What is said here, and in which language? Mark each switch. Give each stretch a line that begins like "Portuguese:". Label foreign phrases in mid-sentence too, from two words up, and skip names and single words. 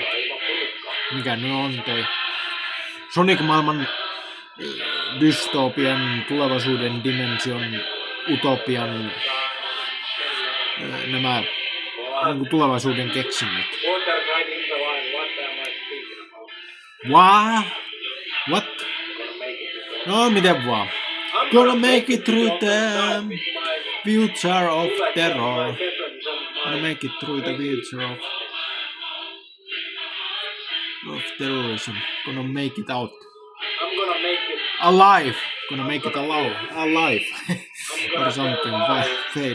Finnish: Mikä ne on toi Sonic-maailman dystopian, tulevaisuuden dimension, utopian nämä niin kuin tulevaisuuden keksinnöt.
English: What?
Finnish: No miten vaan.
English: Gonna make it through the future of terror. Gonna make it through the future of terrorism. Gonna make it out. Alive. Gonna make it alive. Or something. Fade.